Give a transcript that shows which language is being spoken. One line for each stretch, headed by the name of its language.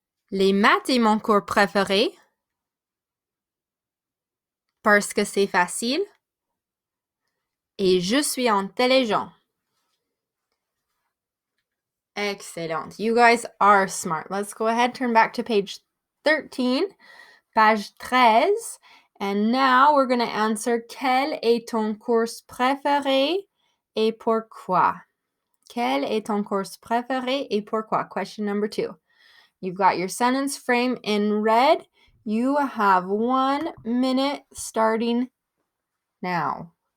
French: Les maths est mon cours préféré parce que c'est facile et je suis intelligent.
English: Excellent. You guys are smart. Let's go ahead, turn back to page 13, page 13. And now we're going to answer
French: quel est ton cours préféré et pourquoi? Quel est ton cours préféré et pourquoi?
English: Question number 2. You've got your sentence frame in red. You have 1 minute starting now.